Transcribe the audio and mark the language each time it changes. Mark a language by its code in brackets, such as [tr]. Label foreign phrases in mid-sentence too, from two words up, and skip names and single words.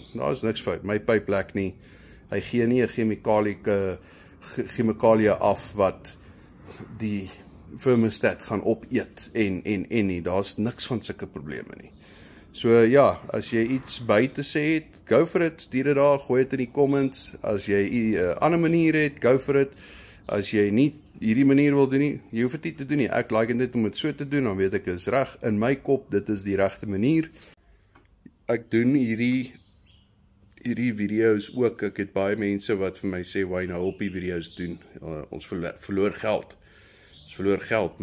[af] Daar is niks fout. My pyp lek nie. Hy gee nie 'n chemikalie af wat die thermostat gaan opeet en nie. Daar's niks van sulke probleme nie. So ja, as jy iets by te sê het, [en] go for it, [af] stuur dit daar, gooi dit in die comments. As jy 'n ander manier het, [en] go for it. [af] As jy nie hierdie manier wil doen nie, jy hoef dit nie te doen nie. Ek like dit om dit so te doen, dan weet ek is reg in my kop, dit is die regte manier. Ek doen hierdie video's ook. Ek het baie mense wat vir my sê, "Why nou op die video's doen? Ons verloor geld." Ons verloor geld.